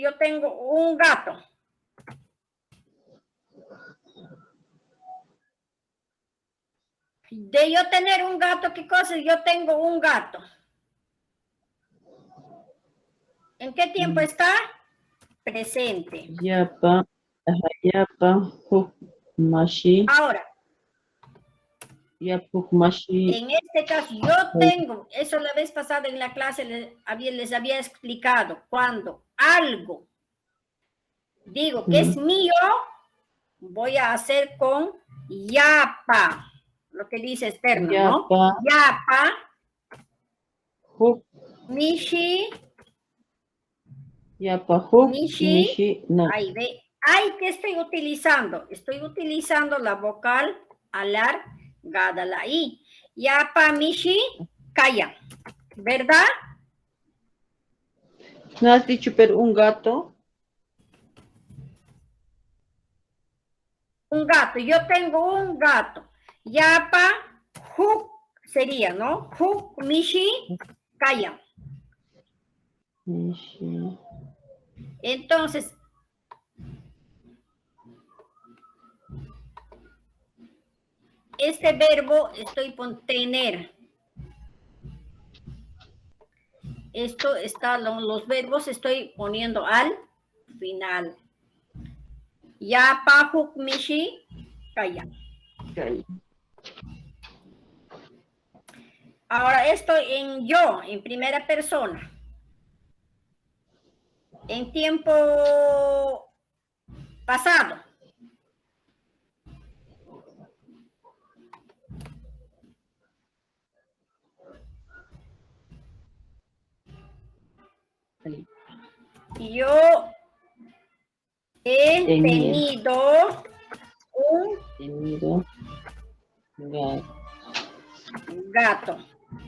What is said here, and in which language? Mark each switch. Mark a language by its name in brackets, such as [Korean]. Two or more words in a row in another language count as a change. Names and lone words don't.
[Spanish] Yo tengo un gato. De yo tener un gato, ¿qué cosa? Yo tengo un gato. ¿En qué tiempo está? Presente. [Quechua] Yapa. Yapa. Mashi. [Spanish] Ahora, [Quechua] Yapuk mashi. [Spanish] en este caso, yo tengo, eso la vez pasada en la clase les había explicado, cuando algo digo que es mío, voy a hacer con yapa, lo que dice externo, ¿no? [Quechua] Yapa, mishi, Yapa, mishi, [Spanish] no. Ahí ve, ahí que estoy utilizando la vocal alargada, la i. [Quechua] Yapa, mishi, calla, ¿verdad? [Spanish] ¿No has dicho pero un gato? Un gato, yo tengo un gato. [Quechua] Yapa, huk [Spanish] sería, ¿no? [Quechua] Huk, mishi, calla. Mishi. [Spanish] Entonces, este verbo estoy por tener. Esto está, los verbos estoy poniendo al final. [Quechua] Yapa, huk, mishi, calla. [Spanish] Ahora estoy en yo, en primera persona. En tiempo pasado. Yo he tenido un gato.